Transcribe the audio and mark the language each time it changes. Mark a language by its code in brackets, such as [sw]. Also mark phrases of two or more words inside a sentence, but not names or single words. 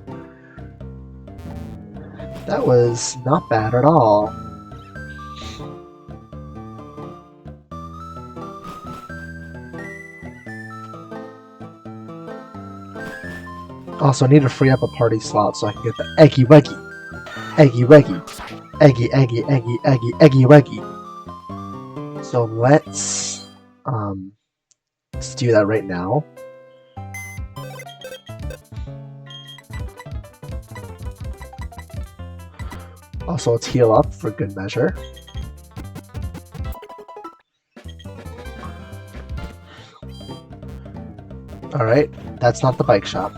[en] That was not bad at all. Also, I need to free up a party slot so I can get the Eggy Weggy. Eggy Weggy. Eggy, Eggy, Eggy, Eggy, Eggy Weggy. So let's do that right now. Also, let's heal up for good measure. Alright, that's not the bike shop.